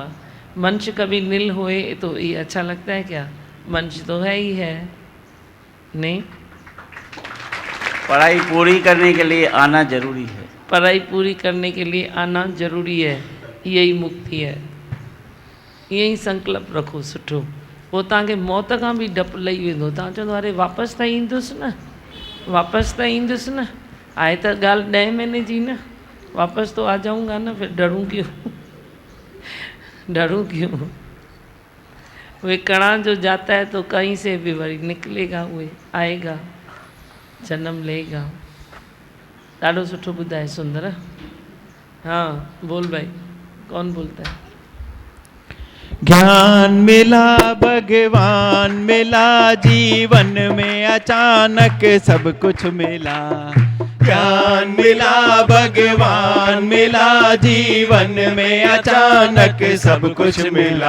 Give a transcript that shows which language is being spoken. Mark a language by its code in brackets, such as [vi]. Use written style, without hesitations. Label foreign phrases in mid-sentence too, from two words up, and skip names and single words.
[hi] मनुष्य कभी नील होए तो ये अच्छा लगता है क्या? मनुष्य तो है ही है। नहीं, पढ़ाई पूरी करने के लिए आना जरूरी है। पढ़ाई पूरी करने के लिए आना जरूरी है, यही मुक्ति है। यही संकल्प रखो [sd] सुठो, वो तव्हांखे मौत खां बि डपु लही वेंदो। तव्हां चवंदो अरे वापसि त ईंदुसि न, वापस तो ईंदुसि न, आए तो गाल 10 महीने जी न, [hi] वापस तो आ जाऊंगा ना, फिर डरूं क्यों? डरूं क्यों? [sd] वे कणा जो [hi] जाता है तो कहीं से भी वरी निकलेगा, वे आएगा, जन्म लेगा। [sd] ॾाढो सुठो ॿुधाए सुंदर। [hi] हाँ बोल भाई, कौन बोलता है? ज्ञान मिला भगवान मिला, जीवन में अचानक सब कुछ मिला। ज्ञान मिला भगवान मिला, जीवन में अचानक सब कुछ मिला।